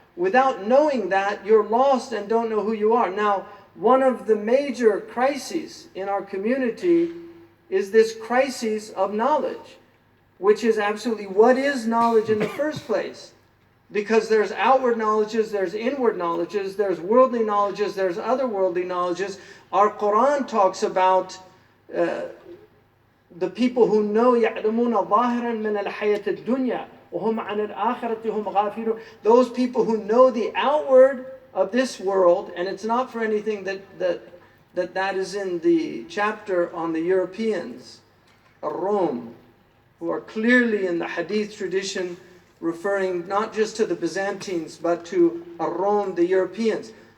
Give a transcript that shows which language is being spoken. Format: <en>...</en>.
<en>Without knowing that, you're lost and don't know who you are. Now, one of the major crises in our community is this crisis of knowledge, which is absolutely, what is knowledge in the first place? Because there's outward knowledges, there's inward knowledges, there's worldly knowledges, there's otherworldly knowledges. Our Quran talks about the people who know</en> <ar>يَعْلَمُونَ ظَاهِرًا مِنَ الْحَيَةِ الدُّنْيَا وَهُمْ عَنِ الْآخِرَةِ هُمْ غَافِلُونَ.</ar> <en>Those people who know the outward of this world, and it's not for anything that is in the chapter on the Europeans, Rome, who are clearly in the hadith tradition referring not just to the Byzantines but to Rome, the Europeans.</en>